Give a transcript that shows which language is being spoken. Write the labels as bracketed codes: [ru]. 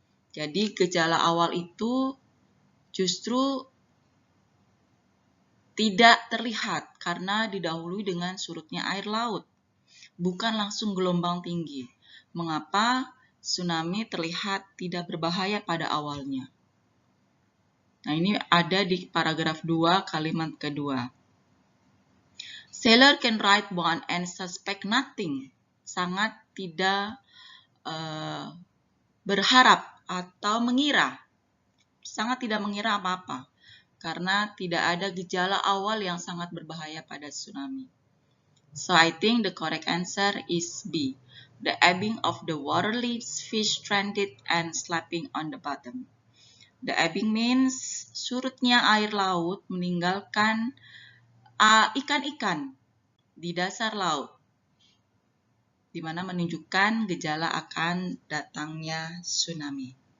[id] Jadi gejala awal itu justru tidak terlihat karena didahului dengan surutnya air laut, bukan langsung gelombang tinggi. Mengapa tsunami terlihat tidak berbahaya pada awalnya? Nah, ini ada di paragraf 2 kalimat kedua. [en] Sailor can write one and suspect nothing. [id] Sangat tidak berharap atau mengira. Sangat tidak mengira apa-apa. Karena tidak ada gejala awal yang sangat berbahaya pada tsunami. [en] So I think the correct answer is B. The ebbing of the water leaves fish stranded and slapping on the bottom. The ebbing means [id] surutnya air laut meninggalkan ikan-ikan di dasar laut, di mana menunjukkan gejala akan datangnya tsunami.